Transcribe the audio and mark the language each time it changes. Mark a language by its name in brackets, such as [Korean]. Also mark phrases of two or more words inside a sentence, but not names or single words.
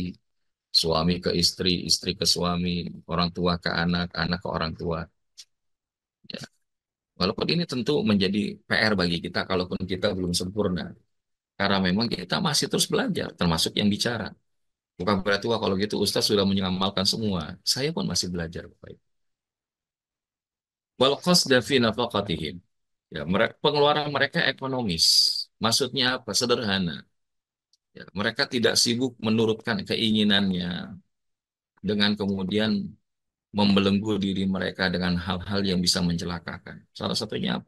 [Indonesian] Suami ke istri, istri ke suami, orang tua ke anak, anak ke orang tua. Ya. Walaupun ini tentu menjadi PR bagi kita kalaupun kita belum sempurna. Karena memang kita masih terus belajar, termasuk yang bicara. Bukan berarti, wah kalau gitu Ustaz sudah mengamalkan semua. Saya pun masih belajar, Bapak Ibu. [Arabic] والقصد في نفقاتهم. [Indonesian] Ya, pengeluaran mereka ekonomis. Maksudnya apa? Sederhana. Ya, mereka tidak sibuk menurutkan keinginannya dengan kemudian membelenggu diri mereka dengan hal-hal yang bisa mencelakakan. Salah satunya apa?